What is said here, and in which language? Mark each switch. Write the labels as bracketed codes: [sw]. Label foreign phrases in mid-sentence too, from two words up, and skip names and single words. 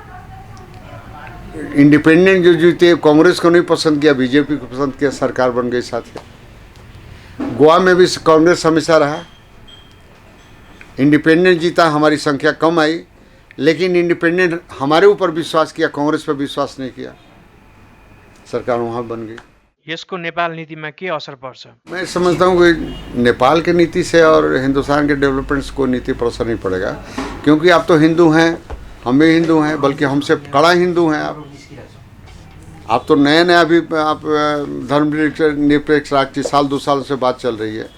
[hi] इंडिपेंडेंट जो जीते, कांग्रेस को नहीं पसंद किया, बीजेपी को पसंद किया, सरकार बन गई साथ ही। गोवा में भी कांग्रेस हमेशा रहा, इंडिपेंडेंट जीता, हमारी संख्या कम आई, लेकिन इंडिपेंडेंट हमारे ऊपर विश्वास किया, कांग्रेस पर विश्वास नहीं किया, सरकार वहाँ बन गई। [ne] यसको नेपाल नीतिमा के असर पर्छ? [hi] मैं समझता हूँ कि नेपाल की नीति से और हिंदुस्तान के डेवलपमेंट्स को नीति पर असर नहीं पड़ेगा, क्योंकि आप तो हिंदू हैं, हम भी हिंदू हैं, बल्कि हमसे कड़ा हिंदू हैं आप तो नया अभी आप धर्मनिरपेक्ष राष्ट्र, साल 2 साल से बात चल रही है।